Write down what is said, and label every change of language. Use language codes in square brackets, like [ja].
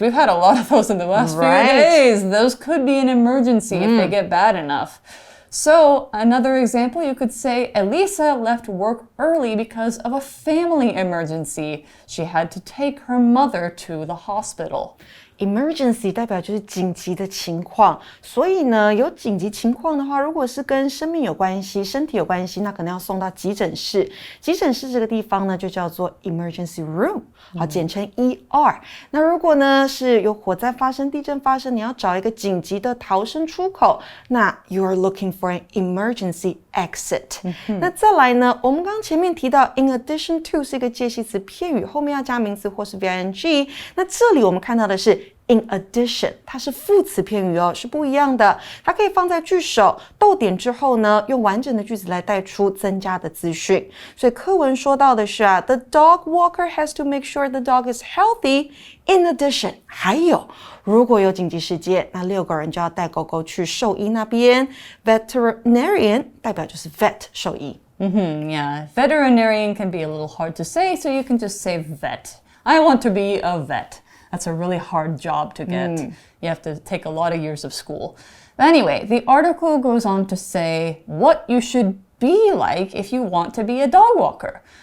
[en] We've had a lot of those in the last few days. Those could be an emergency if they get bad enough. So another example, you could say, Elisa left work early because of a family emergency. She had to take her mother to the hospital. [zh] Emergency 代表就是紧急的情况，所以呢，有紧急情况的话，如果是跟生命有关系、身体有关系，那可能要送到急诊室。急诊室这个地方呢，就叫做 emergency room， 好，简称 ER。那如果呢是有火灾发生、地震发生，你要找一个紧急的逃生出口，那 [en] you are looking for an emergency exit。 [zh] 那再来呢，我们刚刚前面提到 in addition to 是一个介系词片语，后面要加名词或是 VING。那这里我们看到的是In addition， 它是副词片语哦，是不一样的。它可以放在句首逗点之后呢，用完整的句子来带出增加的资讯。所以课文说到的是啊 [en] ，The dog walker has to make sure the dog is healthy. [zh] In addition， 还有如果有紧急事件，那6个人就要带狗狗去兽医那边。 Veterinarian 代表就是 vet 兽医。 [en] Yeah, veterinarian can be a little hard to say, so you can just say vet. I want to be a vet. That's a really hard job to get. You have to take a lot of years of school. But anyway, the article goes on to say what you should be like if you want to be a dog walker.